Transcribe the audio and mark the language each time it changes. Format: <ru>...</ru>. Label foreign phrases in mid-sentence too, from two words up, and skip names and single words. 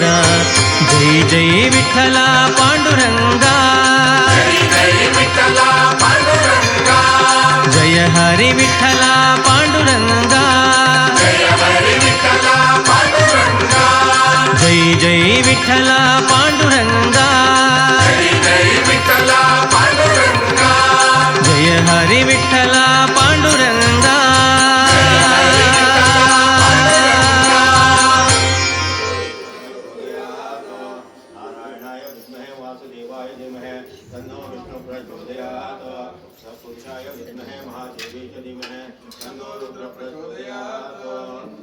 <kn>ಜೈ ಜೈ ವಿಠಲ ಪಾಂಡುರಂಗ, ಜಯ ಹರಿ ವಿಠಲ ಪಾಂಡುರಂಗ. ಜೈ ಜೈ ವಿಠಲ ಪಾಂಡುರಂಗ, ಜಯ ಹರಿ ವಿಠಲ ಪಾಂಡುರಂಗ.</kn> <sa>नारायणाय विद्महे वासुदेवाय धीमहि तन्नो विष्णुः प्रचोदयात्. सत्पुरुषाय विद्महे महादेवी च धीमहि तन्नो रुद्रः प्रचोदयात्.</sa>